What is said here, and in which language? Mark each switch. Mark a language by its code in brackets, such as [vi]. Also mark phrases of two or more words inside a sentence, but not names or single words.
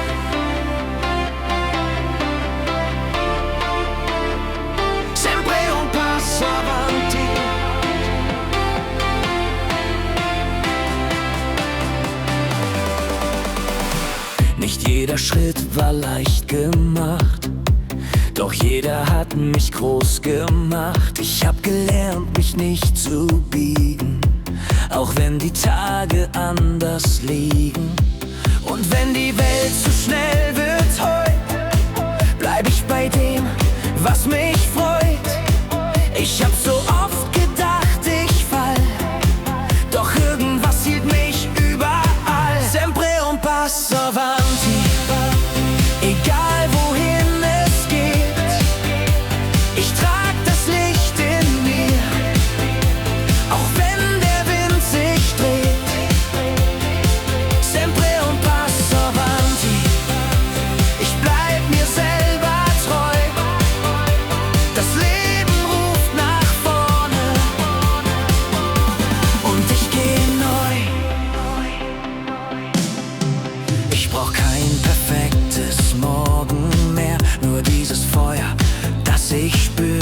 [it] Sempre un passo avanti. [de] Nicht jeder Schritt war leicht gemacht, doch jeder hat mich groß gemacht. Ich hab gelernt, mich nicht zu biegen, auch wenn die Tage anders liegen. Und wenn die Welt zu schnell wird heut, bleib ich bei dem, was mich freut. Ich hab so oft gedacht, ich fall, doch irgendwas hielt mich überall. [it] Sempre un passo avanti, [de] egal wohin es geht. Ich trag das Licht in mir, auch wenn der Wind sich dreht. [it] Sempre un passo avanti, [de] ich bleib mir selber treu. Das Leben ruft nach vorne und ich geh neu. Ich brauch kein perfektes Morgen mehr, nur dieses Feuer, das ich spür.